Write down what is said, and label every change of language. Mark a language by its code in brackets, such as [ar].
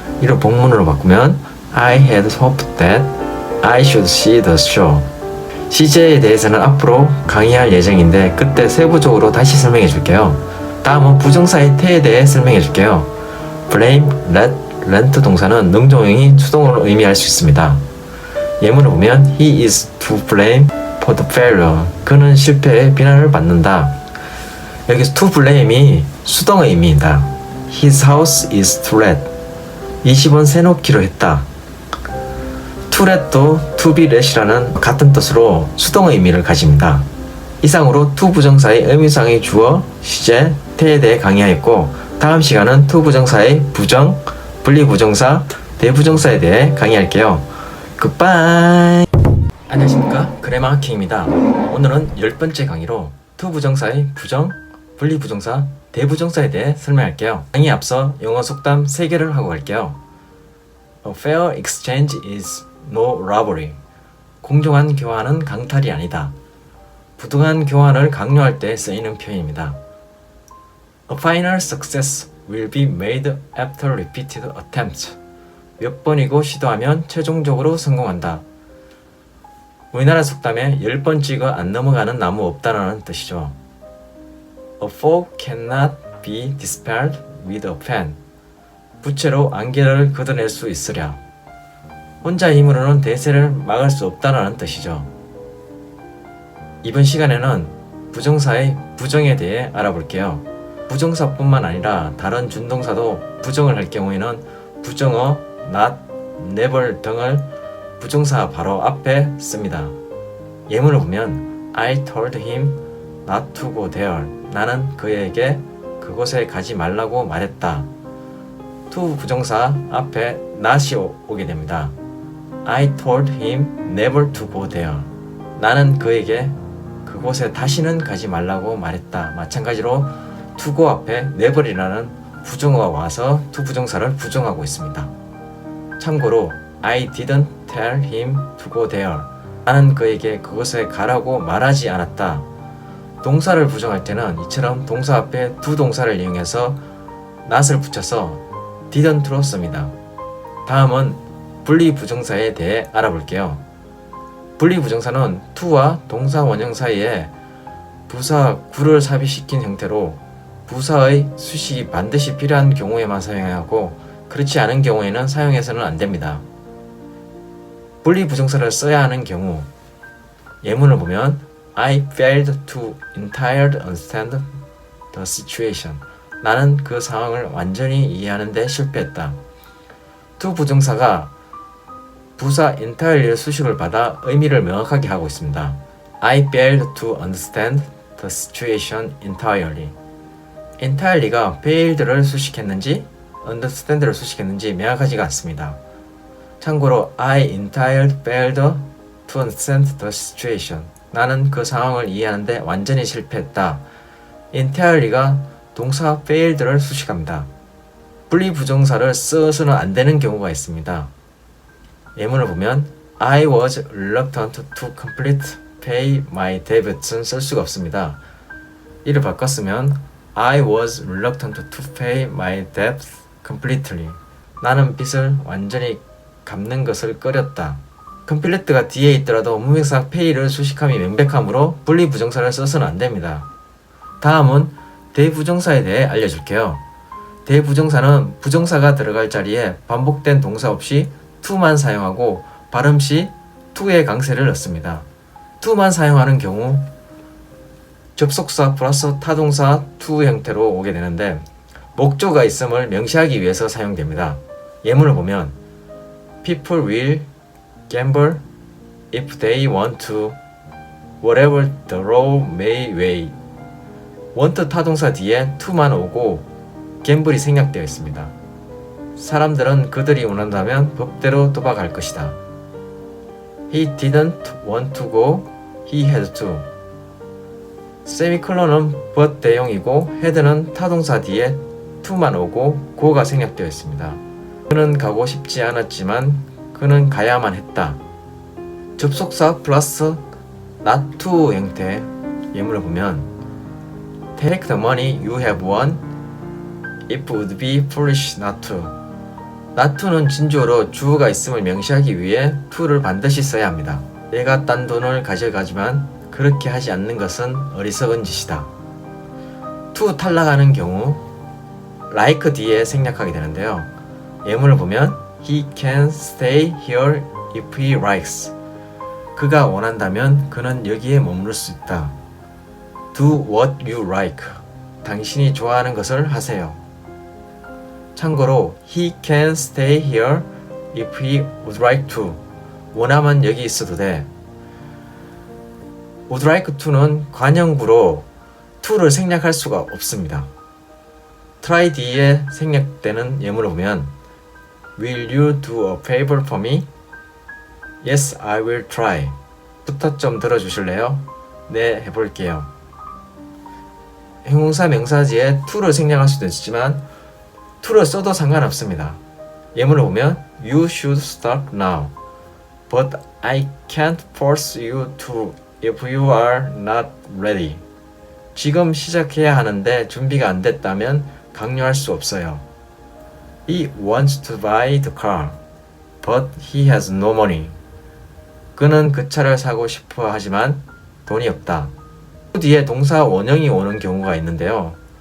[ko] 이를 복문으로 바꾸면 [en] I had hoped that I should see the show. [ko] 시제에 대해서는 앞으로 강의할 예정인데 그때 세부적으로 다시 설명해 줄게요. 다음은 부정사의 태에 대해 설명해 줄게요. blame, let, rent 동사는 능동형이 수동으로 의미할 수 있습니다. 예문을 보면 [en] He is to blame for the failure. [ko] 그는 실패에 비난을 받는다. 여기서 to blame이 수동의 의미입니다. [en] His house is to let. [ko] 이 집은 세놓기로 했다. to let도 to be let이라는 같은 뜻으로 수동의 의미를 가집니다. 이상으로 to 부정사의 의미상의 주어, 시제, 태에 대해 강의하였고 다음 시간은 to 부정사의 부정, 분리부정사, 대부정사에 대해 강의할게요. 굿바이. 안녕하십니까, 그래마킹입니다. 오늘은 10번째 강의로 to 부정사의 부정, 분리부정사, 대부정사에 대해 설명할게요. 강의에 앞서 영어 속담 3개를 하고 갈게요. [en] A fair exchange is no robbery. [ko] 공정한 교환은 강탈이 아니다. 부등한 교환을 강요할 때 쓰이는 표현입니다. [en] A final success will be made after repeated attempts. [ko] 몇 번이고 시도하면 최종적으로 성공한다. 우리나라 속담에 10번 찍어 안 넘어가는 나무 없다라는 뜻이죠. [en] A foe cannot be dispelled with a pen. [ko] 부채로 안개를 걷어낼 수 있으랴. 혼자 힘으로는 대세를 막을 수 없다라는 뜻이죠. 이번 시간에는 부정사의 부정에 대해 알아볼게요. 부정사뿐만 아니라 다른 준동사도 부정을 할 경우에는 부정어, not, never 등을 부정사 바로 앞에 씁니다. 예문을 보면 [en] I told him not to go there. [ko] 나는 그에게 그곳에 가지 말라고 말했다. to 부정사 앞에 not이 오게 됩니다. [en] I told him never to go there. [ko] 나는 그에게 그곳에 다시는 가지 말라고 말했다. 마찬가지로 to go 앞에 never이라는 부정어가 와서 to 부정사를 부정하고 있습니다. 참고로 [en] I didn't tell him to go there. [ko] 나는 그에게 그곳에 가라고 말하지 않았다. 동사를 부정할 때는 이처럼 동사 앞에 두 동사를 이용해서 not을 붙여서 didn't로 씁니다. 다음은 분리부정사에 대해 알아볼게요. 분리부정사는 to와 동사 원형 사이에 부사 구를 삽입시킨 형태로 부사의 수식이 반드시 필요한 경우에만 사용해야 하고 그렇지 않은 경우에는 사용해서는 안 됩니다. 분리부정사를 써야 하는 경우 예문을 보면 [en] I failed to entirely understand the situation. [ko] 나는 그 상황을 완전히 이해하는 데 실패했다. to 부정사가 부사 entirely의 수식을 받아 의미를 명확하게 하고 있습니다. [en] I failed to understand the situation entirely. [ko] entirely가 failed를 수식했는지 understand를 수식했는지 명확하지가 않습니다. 참고로 [en] I entirely failed to understand the situation. [ko] 나는 그 상황을 이해하는데 완전히 실패했다. entirely가 동사 failed를 수식합니다. 분리부정사를 써서는 안 되는 경우가 있습니다. 예문을 보면 [en] I was reluctant to complete pay my debt은 [ko] 쓸 수가 없습니다. 이를 바꿨으면 [en] I was reluctant to pay my debt completely. [ko] 나는 빚을 완전히 갚는 것을 꺼렸다. complete가 뒤에 있더라도 문맥상 pay를 수식함이 명백하므로 분리부정사를 써서는 안 됩니다. 다음은 대부정사에 대해 알려줄게요. 대부정사는 부정사가 들어갈 자리에 반복된 동사 없이 to만 사용하고 발음 시 to의 강세를 넣습니다. to만 사용하는 경우 접속사 플러스 타동사 to 형태로 오게 되는데 목조가 있음을 명시하기 위해서 사용됩니다. 예문을 보면 [en] People will gamble if they want to, whatever the road may weigh. [ko] want 타동사 뒤에 to만 오고 gamble이 생략되어 있습니다. 사람들은 그들이 원한다면 법대로 도박할 것이다. [en] He didn't want to go, he had to. [ko] 세미콜론은 but 대용이고 had는 타동사 뒤에 to만 오고 go가 생략되어 있습니다. 그는 가고 싶지 않았지만 그는 가야만 했다. 접속사 플러스 not to 형태 예문을 보면 [en] Take the money you have won. It would be foolish not to. [ko] not to는 진주어로 주어가 있음을 명시하기 위해 to를 반드시 써야 합니다. 내가 딴 돈을 가져가지만 그렇게 하지 않는 것은 어리석은 짓이다. to 탈락하는 경우 like 뒤에 생략하게 되는데요. 예문을 보면 [en] He can stay here if he likes. [ko] 그가 원한다면 그는 여기에 머무를 수 있다. [en] Do what you like. [ko] 당신이 좋아하는 것을 하세요. 참고로 [en] He can stay here if he would like to. [ko] 원하면 여기 있어도 돼. would like to는 관형구로 to를 생략할 수가 없습니다. [en] try [ko] 뒤에 생략되는 예문을 보면 [en] Will you do a favor for me? Yes, I will try. [ko] 부터 좀 들어주실래요? 네, 해볼게요. 형용사 명사지에 to를 생략할 수도 있지만 to를 써도 상관없습니다. 예문을 보면 [en] You should start now. But I can't force you to if you are not ready. [ko] 지금 시작해야 하는데 준비가 안 됐다면 강요할 수 없어요. [en] He wants to buy the car, but he has no money. [ko] 그는 그 차를 사고 싶어 하지만 돈이 없다. to 뒤에 동사 원형이 오는 경우가 있는데요.